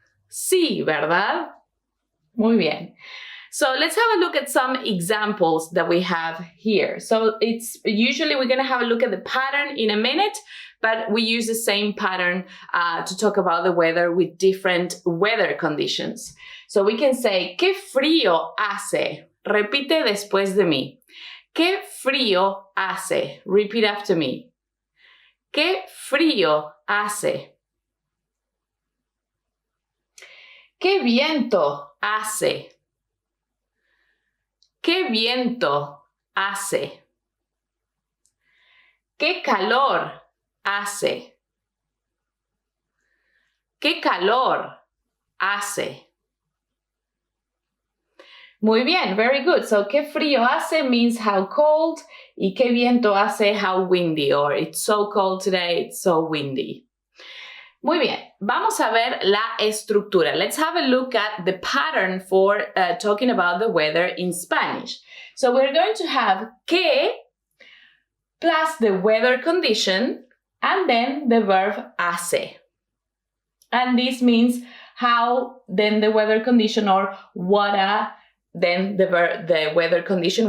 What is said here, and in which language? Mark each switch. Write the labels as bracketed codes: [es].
[es] Sí, ¿verdad? Muy bien. [en] So let's have a look at some examples that we have here. So it's usually we're going to have a look at the pattern in a minute, but we use the same pattern to talk about the weather with different weather conditions. So we can say, [es] ¿Qué frío hace? Repite después de mí. ¿Qué frío hace? [en] Repeat after me. [es] ¿Qué frío hace? ¿Qué viento hace? ¿Qué viento hace? ¿Qué calor hace? ¿Qué calor hace? Muy bien, [en] very good. So, [es] ¿qué frío hace [en] means how cold, [es] y qué viento hace, [en] how windy, or it's so cold today, it's so windy. [es] Muy bien, vamos a ver la estructura. [en] Let's have a look at the pattern for talking about the weather in Spanish. So we're going to have que plus the weather condition and then the verb hace. And this means how, then the weather condition, or what then the weather condition.